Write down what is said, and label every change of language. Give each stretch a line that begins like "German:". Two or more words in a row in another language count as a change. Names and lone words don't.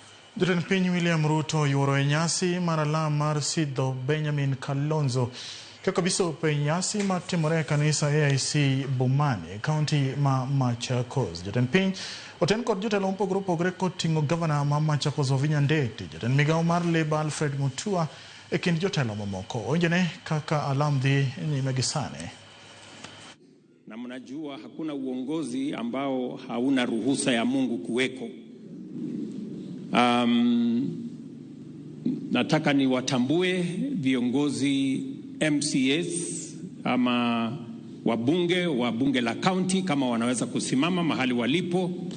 Luo (Kenya and Tanzania): Jatend piny William Ruto yuoro e nyasi mar alam mar sidho Benjamin Kalonzo kaka bisop e nyasi matimore e kanisa AIC Bomani, kaunti ma Machakos. Jatend piny oten kod jotelo mopogore opogore koting'o gavana ma Machakos Ovinya Ndeti, jatend migawo mar Labour Alfred Mutua e kind jotelo mamoko. Onjene kaka alam dhi nyime gi sani.
Swahili: Na mnajua hakuna uongozi ambao hauna ruhusa ya Mungu kuweko. Nataka ni watambue viongozi MCAs ama wabunge wa bunge la county kama wanaweza kusimama mahali walipo.